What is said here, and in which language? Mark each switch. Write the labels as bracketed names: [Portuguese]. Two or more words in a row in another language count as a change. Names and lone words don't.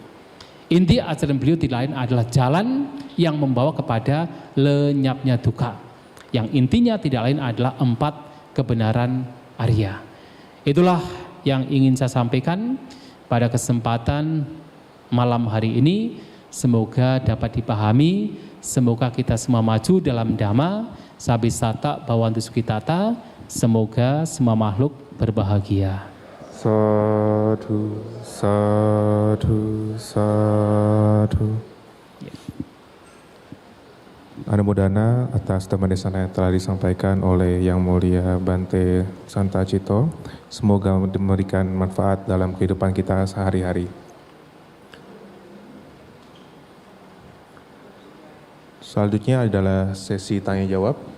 [Indonesian] Inti ajaran beliau tidak lain adalah jalan yang membawa kepada lenyapnya dukkha. Yang intinya tidak lain adalah empat kebenaran Arya. Itulah yang ingin saya sampaikan pada kesempatan malam hari ini. Semoga dapat dipahami, semoga kita semua maju dalam Dhamma, [Pali] sabisata bawantu sukitata, [Indonesian] semoga semua makhluk berbahagia. [Pali] Sadhu, sadhu, sadhu. [Indonesian] Anumodana atas dhammadesana yang telah disampaikan oleh Yang Mulia Bante Santacito. Semoga memberikan manfaat dalam kehidupan kita sehari-hari. Selanjutnya adalah sesi tanya jawab.